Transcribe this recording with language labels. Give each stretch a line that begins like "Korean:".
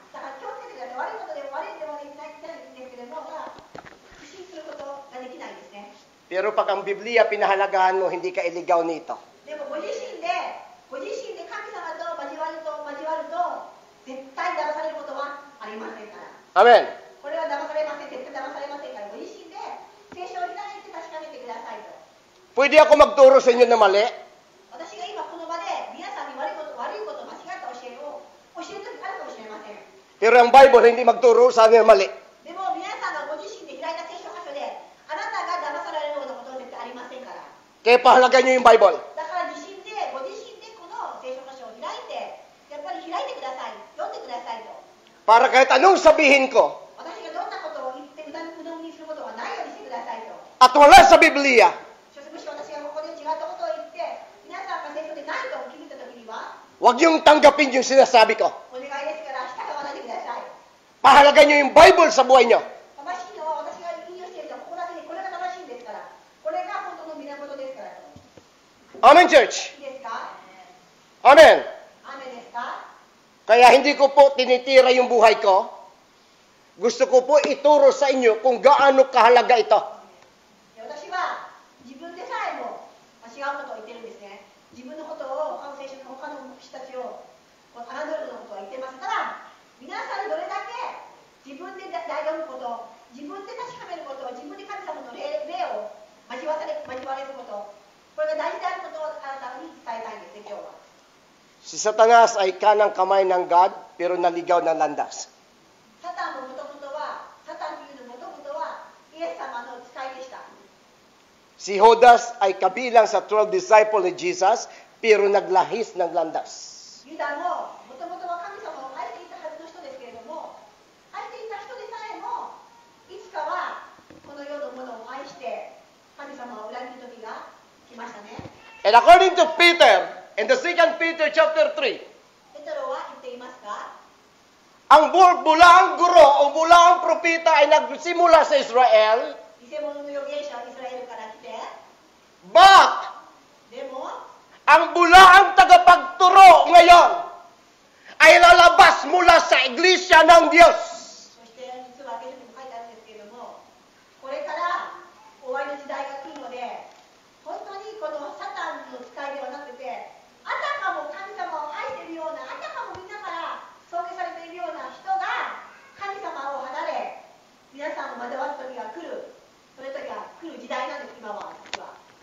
Japanese: だから気をつけてください。悪いことで悪いではないんですけれども、不信することができないですね。
Filipino: Pero pag ang Biblia pinahalagahan mo, hindi ka iligaw nito.
Japanese: でもご自身で神様と交わると絶対騙されることはありませんから。
English: Amen.
Japanese: これは騙されません、絶対騙されませんから、ご自身で聖書を開いて確かめてくださいと。
Filipino: Pwede ako magturo sa inyo na mali.
Japanese: 私が今この場で皆さんに悪いこと間違った教えを教える時あるかもしれません。
Filipino: Pero ang Bible hindi magturo sa akin na mali.
Japanese: でも皆さんがご自身で開いた聖書箇所であなたが騙されるようなことは絶対ありませんから。
Filipino: Kaya pahalagan nyo yung Bible.
Japanese: だからご自身でこの聖書箇所を開いて、やっぱり開いてください、読んでくださいと。
Filipino: Para kahit anong sabihin ko,
Japanese: 私がどんなことを言ってうどんにすることはないようにしてくださいと。
Filipino: at wala sa Biblia,
Japanese: むしろ私がここで違ったことを言って、皆さんが聖書でないと気づいたときには、
Filipino: huwag yung tanggapin yung sinasabi ko.
Japanese: お願いですから従わないでください。
Filipino: Pahalagan nyo yung Bible sa buhay nyo.
Japanese: 正しいのは私が引用しているのはここだけで、これが正しいんですから、これが本当の源ですからと。
English: Amen, church?
Japanese: いいですか？
English: Amen.
Japanese: 雨ですか？
Filipino: Kaya hindi ko po tinitira yung buhay ko. Gusto ko po ituro sa inyo kung gaano kahalaga ito.
Japanese: 私は自分でさえも違うことを言ってるんですね。自分のことを他の聖書の他の人たちを侮るようなことを言ってますから、皆さんにどれだけ自分で読むこと、自分で確かめること、自分で神様の霊を交われること、これが大事であることをあなたに伝えたいんですね、今日は。
Filipino: Si Satanas ay kanang kamay ng God, pero naligaw ng landas.
Japanese: サタンというのもともとはイエス様の使いでした。
Filipino: Si Judas ay kabilang sa 12 disciple ni Jesus, pero naglahis ng landas.
Japanese: ユダももともとは神様を愛していたはずの人ですけれども、愛していた人でさえもいつかはこの世のものを愛して神様を裏切る時が来ましたね。
English: And according to Peter, in the 2 Peter chapter 3,
Japanese: ペトロは言っていますか？
Filipino: ang bulaang guro o bulaang propeta ay nagsimula sa Israel,
Japanese: 偽物の預言者はイスラエルから来て、
English: but
Japanese: でも
Filipino: ang bulaang tagapagturo ngayon ay lalabas mula sa iglesia ng Diyos.
Japanese: そして実は聖書にも書いてあるんですけれども、これから終わりの時代が来るので、本当にこのサタンの使いではなくて、あたかも神様を愛しているような、あたかもみんなから尊敬されているような人が神様を離れ、皆さんを惑わす時が来る、その時が来る時代なんです、今は実は。